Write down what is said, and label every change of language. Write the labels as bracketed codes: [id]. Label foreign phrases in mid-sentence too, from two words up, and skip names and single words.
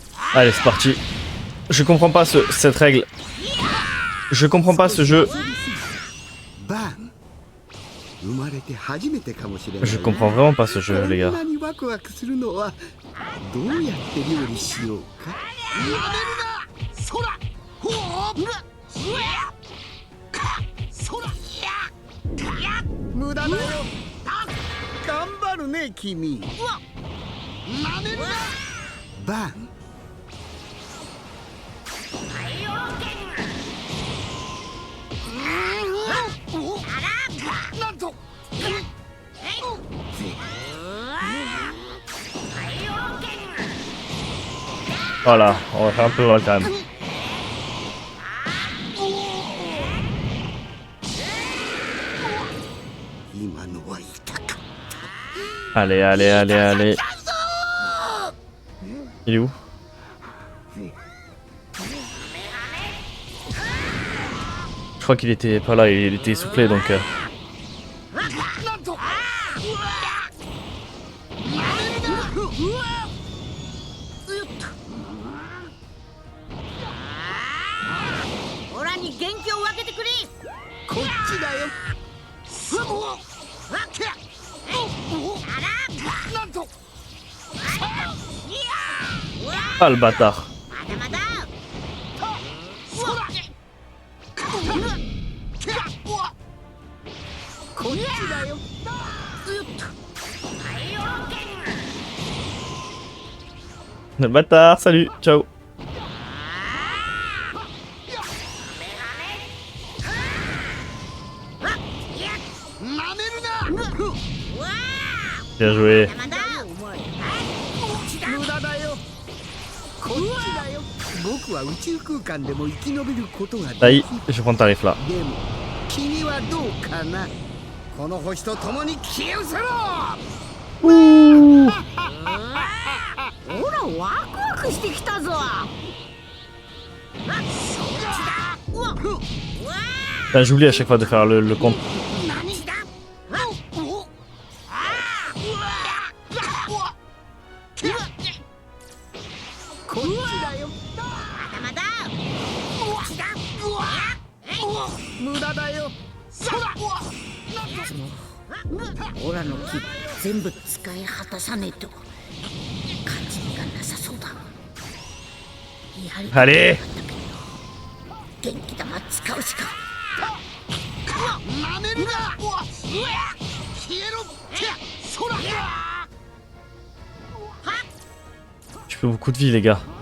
[fr] Allez, c'est parti. Je comprends pas cette règle. Je comprends pas ce jeu. [ja] バン生まれて初めてかもしれない [fr] Je comprends vraiment pas ce jeu, les [ja] こ [fr] gars. [ja] んなにワクワクするのはどうやって料理しようか無駄だよ頑張るね君バンなんと [fr] Voilà, on va faire un peu mal quand même. Allez, allez, allez, allez. Il est où? Je crois qu'il était pas là, il était essoufflé donc... [ja] オラに元気を分けてくれ。こっちだよなんと [fr] Ah le bâtard. [ja] まだまだ。こっちだよ [fr] Le bâtard, salut, ciao. Bien joué. [ja] まだ。無駄だよこっちだよ僕は宇宙空間でも生き延びることが [fr] Ça [ja] で [fr] y [ja] き [fr] est, je prends le tarif là. [ja] でも君はどうかなこの星と共に消え失せろほらワクワクしてきたぞ。 [fr] Putain, j'oublie à chaque fois de faire le compte. [ja] こっちだよまだ。無駄だよオラの木全部使い果たさねえと勝ち目がなさそうだ。やりたかった [fr] Allez. [ja] けど元気玉使うしか。なめるな消えろそら [fr] Je fais beaucoup de vie les gars.